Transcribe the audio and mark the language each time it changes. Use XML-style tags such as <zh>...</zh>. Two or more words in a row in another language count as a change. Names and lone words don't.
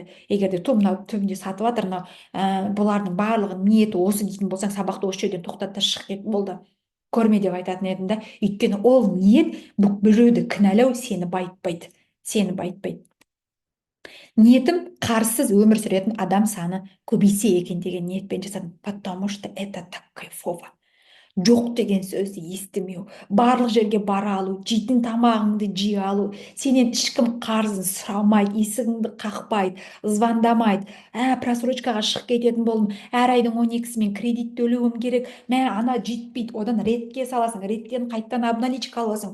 <kk>Егер де мынау түбінде сатып жатыр, бұлардың барлығын ниеті осы дейтін болсаң, сабақты осы жерден тоқтат та шық кет, болды. Көрме деп айтатын едім да. Өйткені ол ниет біреуді кінәлау сені байытпайды. Сені байытпайды. Ниетім қарсыз өмір сүретін адам саны көбейсе екен деген ниетпен жасадым.</kk> <ru>Потому что это так кайфово.</ru> <kk>Жоқ деген сөзді естімеу, барлық жерге бара алу, жейтін тамағыңды жей алу, сенен ешкім қарызын сұрамайды, есігіңді қақпайды, звондамайды, просрочкаға шығып кететін болдым, әр айдың 12-сі мен кредит төлеуім керек, ана жетпейді, одан ретке саласың, реттен қайттан обналичка аласың.</kk>